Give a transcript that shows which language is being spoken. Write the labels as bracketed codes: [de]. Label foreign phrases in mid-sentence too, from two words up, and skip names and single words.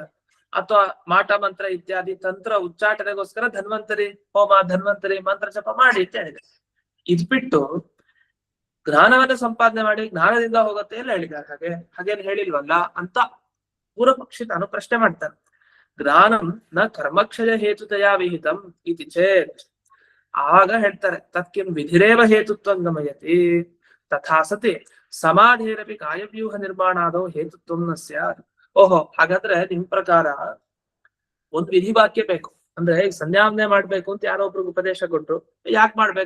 [kn] ಅಥವಾ ಮಾಟ ಮಂತ್ರ ಇತ್ಯಾದಿ ತಂತ್ರ ಉಚ್ಚಾಟನೆಗೋಸ್ಕರ ಧನ್ವಂತರಿ ಹೋಮ, ಧನ್ವಂತರಿ ಮಂತ್ರ ಜಪ ಮಾಡಿ ಅಂತ ಹೇಳಿದೆ. ಇದ್ ಬಿಟ್ಟು ಜ್ಞಾನವನ್ನ ಸಂಪಾದನೆ ಮಾಡಿ ಜ್ಞಾನದಿಂದ ಹೋಗುತ್ತೆ ಎಲ್ಲ ಹೇಳಿದ್ದಾರೆ. ಹಾಗೇನು ಹೇಳಿಲ್ವಲ್ಲ ಅಂತ ಪೂರ್ವ ಪಕ್ಷಿ ತಾನು ಪ್ರಶ್ನೆ ಮಾಡ್ತಾನೆ. [sa] ಜ್ಞಾನಂ ನ ಕರ್ಮಕ್ಷಯ ಹೇತುತಯ ವಿಹಿತಂ ಇತಿ ಚೇತ್. [kn] ಆಗ ಹೇಳ್ತಾರೆ, [sa] ತತ್ಕಿಂ ವಿಧಿರೇವ ಹೇತುತ್ವಂ ಗಮಯತಿ ತಥಾ ಸತಿ ಸಮಾಧಿರಪಿ ಕಾಯವ್ಯೂಹ ನಿರ್ಮಾಣಾದೋ ಹೇತುತ್ವಂ ನ ಸ್ಯಾತ್. [kn] ಓಹೋ, ಹಾಗಾದ್ರೆ ನಿಮ್ ಪ್ರಕಾರ ಒಂದು ವಿಧಿ ವಾಕ್ಯ ಬೇಕು. ಅಂದ್ರೆ ಈಗ ಸಂಧ್ಯಾವಂದನೆ ಮಾಡ್ಬೇಕು ಅಂತ ಯಾರೋ ಒಬ್ರಿಗೆ ಉಪದೇಶ ಕೊಟ್ರು, ಯಾಕೆ ಮಾಡ್ಬೇಕು?